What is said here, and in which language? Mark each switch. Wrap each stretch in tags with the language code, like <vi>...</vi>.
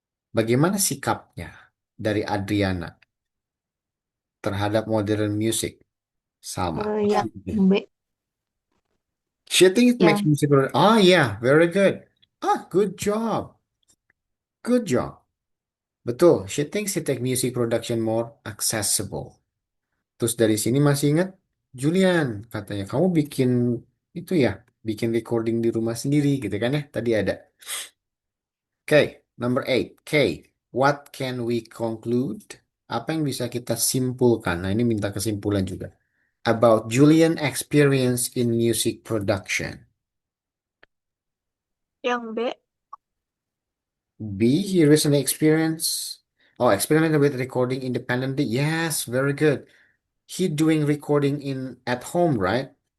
<id>Bagaimana sikapnya dari Adriana terhadap modern music? Salma. Yang B.</id> <en>She think it makes</en> <id>Yang</id> <en>music. Oh yeah, very good. Good job. Good job. Betul. She thinks it make music production more accessible.</en> <id>Terus dari sini masih ingat Julian katanya kamu bikin itu ya, bikin recording di rumah sendiri gitu kan ya? Tadi ada.</id> <en>Okay, number 8. K. What can we conclude?</en> <id>Apa yang bisa kita simpulkan? Nah, ini minta kesimpulan juga.</id> <en>About Julian experience in music production.</en> <id>Yang B. B.</id> <en>He recently experimented with recording independently. Yes, very good. He doing recording at home, right?</en>